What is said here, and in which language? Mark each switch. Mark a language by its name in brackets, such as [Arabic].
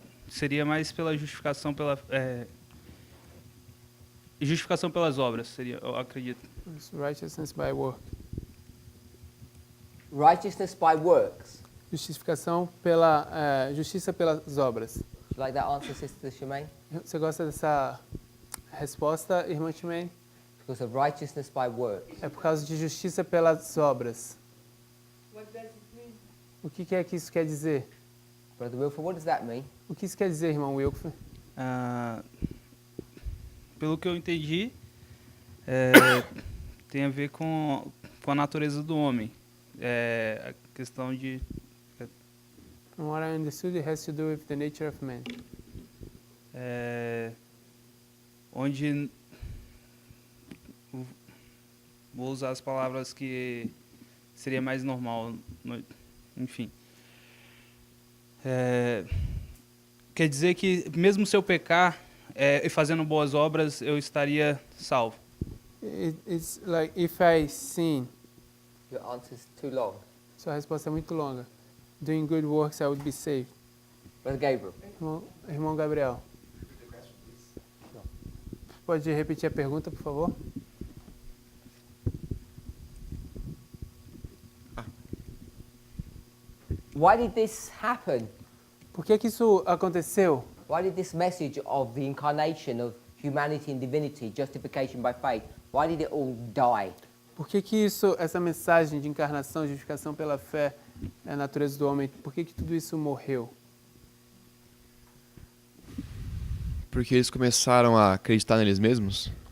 [Portuguese] Seria mais pela justificação justificação pelas obras, seria, eu acredito. [English] It's righteousness by work. Righteousness by works. [Portuguese] Justificação pela justiça pelas obras. [English] Do you like that answer, Sister Shemaine? [Portuguese] Você gosta dessa resposta, irmã Shemaine? [English] Because of righteousness by works. [Portuguese] É por causa de justiça pelas obras. [English] What does it mean? [Portuguese] O que é que isso quer dizer? [English] Brother Wilfer, what does that mean? [Portuguese] O que isso quer dizer, irmão Wilkfer? Pelo que eu entendi, tem a ver com a natureza do homem. A questão de... [English] From what I understood, it has to do with the nature of man. [Portuguese] Onde... Vou usar as palavras que seria mais normal, enfim. Quer dizer que mesmo se eu pecar e fazendo boas obras, eu estaria salvo. [English] It's like if I sin. Your answer is too long. [Portuguese] Sua resposta é muito longa. [English] Doing good works, I would be saved. Brother Gabriel. [Portuguese] Irmão Gabriel. Pode repetir a pergunta, por favor? [English] Why did this happen? [Portuguese] Por que isso aconteceu? [English] Why did this message of the incarnation of humanity and divinity, justification by faith, why did it all die? [Portuguese] Por que essa mensagem de encarnação, justificação pela fé, a natureza do homem, por que tudo isso morreu? Porque eles começaram a acreditar neles mesmos?